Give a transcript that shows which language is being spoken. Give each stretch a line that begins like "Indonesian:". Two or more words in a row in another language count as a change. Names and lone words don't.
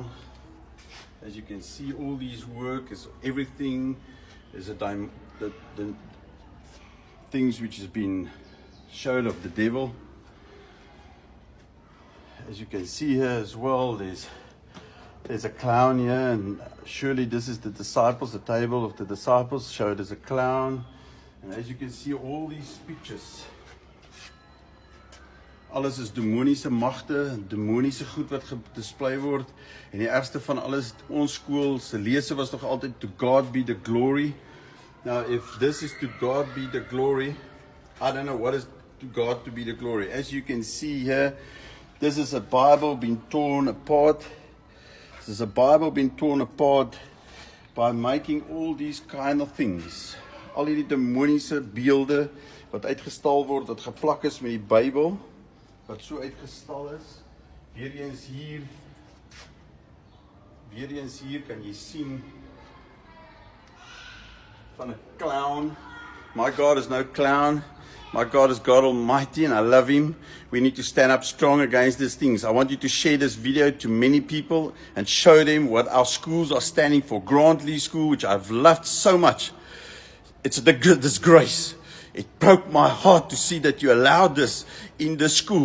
English: As you can see, all these work is everything is the things which has been shown of the devil. As you can see here as well, there's a clown here, and surely this is the disciples, the table of the disciples showed as a clown. And as you can see, all these pictures,
Afrikaans: alles is demoniese magte, demoniese goed wat gedisplay word. En die ergste van alles, ons skool se lese was nog altyd
English: to God be the glory. Now, if this is to God be the glory, I don't know what is to God to be the glory. As you can see here, this is a Bible being torn apart. This is a Bible being torn apart by making all these kind of things.
Afrikaans: Al die demoniese beelde wat uitgestal word, wat geplak is met die Bybel, wat so uitgestal is. Weer eens hier kan jy sien van 'n clown.
English: My God is no clown. My God is God Almighty, and I love Him. We need to stand up strong against these things. I want you to share this video to many people and show them what our schools are standing for. Grant Lee School, which I've loved so much. It's a disgrace. It broke my heart to see that you allowed this in the school.